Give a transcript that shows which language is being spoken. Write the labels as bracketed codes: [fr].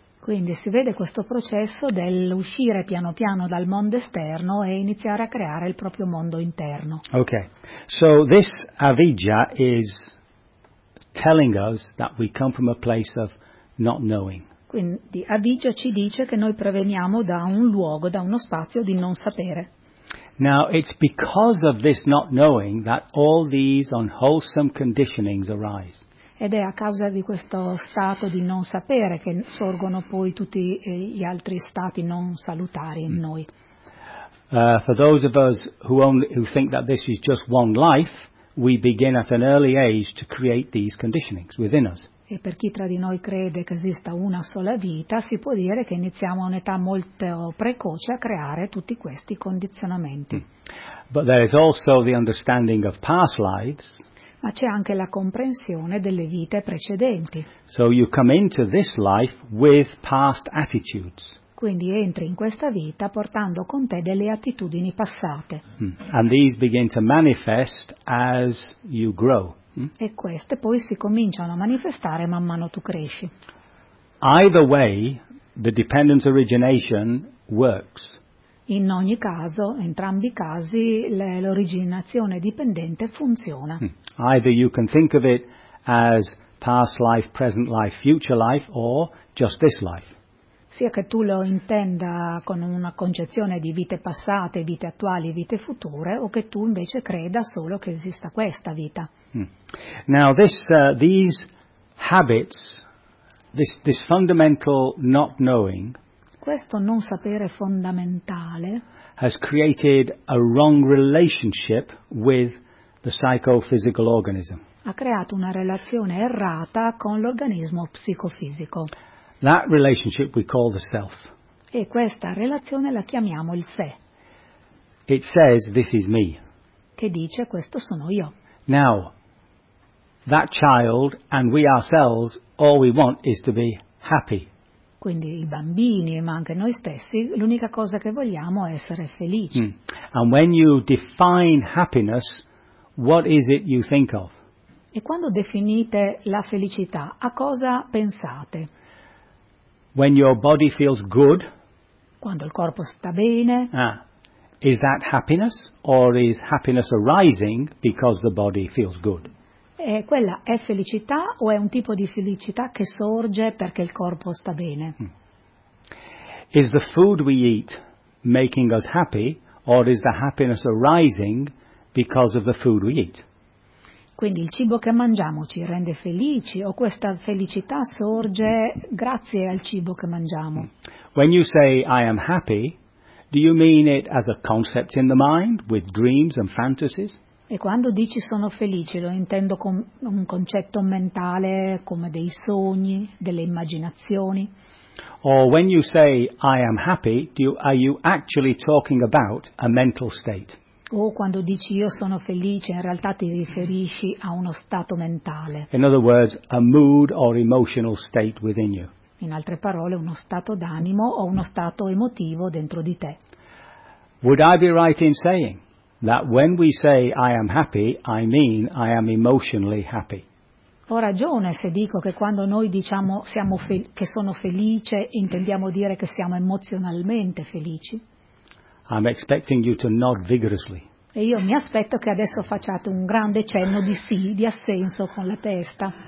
[it] Quindi si vede questo processo dell'uscire piano piano dal mondo esterno e iniziare a creare il proprio mondo interno. [en] Okay, so this avidya is telling us that we come from a place of not knowing. [it] Quindi avidya ci dice che noi proveniamo da un luogo, da uno spazio di non sapere. [en] Now it's because of this not knowing that all these unwholesome conditionings arise. [it] Ed è a causa di questo stato di non sapere che sorgono poi tutti gli altri stati non salutari in noi. [en] For those of us who think that this is just one life, we begin at an early age to create these conditionings within us. [it] E per chi tra di noi crede che esista una sola vita, si può dire che iniziamo a un'età molto precoce a creare tutti questi condizionamenti. [en] But there is also the understanding of past lives. [it] Ma c'è anche la comprensione delle vite precedenti. [en] So you come into this life with past attitudes. [it] Quindi entri in questa vita portando con te delle attitudini passate. [en] And these begin to manifest as you grow. [it] E queste poi si cominciano a manifestare man mano tu cresci. [en] Either way, the dependent origination works. [it] In ogni caso, entrambi i casi, l'originazione dipendente funziona. [en] Either you can think of it as past life, present life, future life, or just this life. [it] Sia che tu lo intenda con una concezione di vite passate, vite attuali, vite future, o che tu invece creda solo che esista questa vita. [en] Now, these habits, this fundamental not knowing, [it] questo non sapere fondamentale, [en] has created a wrong relationship with the psychophysical organism. [it] Ha creato una relazione errata con l'organismo psicofisico. [en] That relationship we call the self. [it] E questa relazione la chiamiamo il sé. [en] It says, this is me. [it] Che dice, questo sono io. [en] Now, that child and we ourselves, all we want is to be happy. [it] Quindi i bambini, ma anche noi stessi, l'unica cosa che vogliamo è essere felici. [en] And when you define happiness, what is it you think of? [it] E quando definite la felicità, a cosa pensate? [en] When your body feels good, [it] quando il corpo sta bene, [en] is that happiness or is happiness arising because the body feels good? [it] E quella è felicità o è un tipo di felicità che sorge perché il corpo sta bene? [en] Is the food we eat making us happy or is the happiness arising because of the food we eat? [it] Quindi il cibo che mangiamo ci rende felici o questa felicità sorge grazie al cibo che mangiamo? [en] When you say I am happy, do you mean it as a concept in the mind with dreams and fantasies? [it] E quando dici sono felice, lo intendo con un concetto mentale come dei sogni, delle immaginazioni? [en] Or when you say I am happy, are you actually talking about a mental state? [it] O quando dici io sono felice, in realtà ti riferisci a uno stato mentale. [en] In other words, a mood or emotional state within you. [it] In altre parole, uno stato d'animo o uno stato emotivo dentro di te. [en] Would I be right in saying that when we say I am happy, I mean I am emotionally happy? [it] Ho ragione se dico che quando noi diciamo che sono felice, intendiamo dire che siamo emozionalmente felici? [en] I'm expecting you to nod vigorously. [it] E io mi aspetto che adesso facciate un grande cenno di sì, di assenso con la testa.